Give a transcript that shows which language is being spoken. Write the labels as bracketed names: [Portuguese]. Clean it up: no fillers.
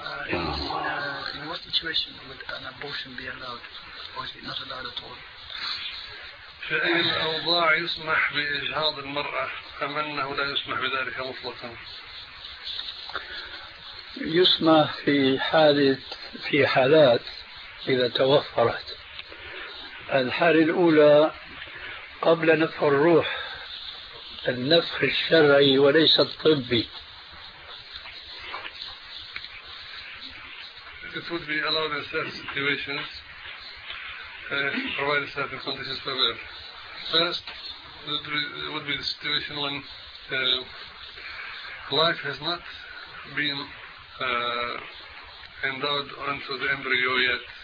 [English] in what situation would an abortion be allowed or is it not allowed at all [Arabic] في أي الأوضاع يسمح بإجهاض المرأة أم أنه لا يسمح بذلك مطلقا يسمح في حالة في حالات إذا توفرت الحالة الأولى قبل نفخ الروح النفخ الشرعي وليس الطبي [English] it would be allowed in certain situations provided certain conditions for birth First, that would be the situation when life has not been endowed onto the embryo yet.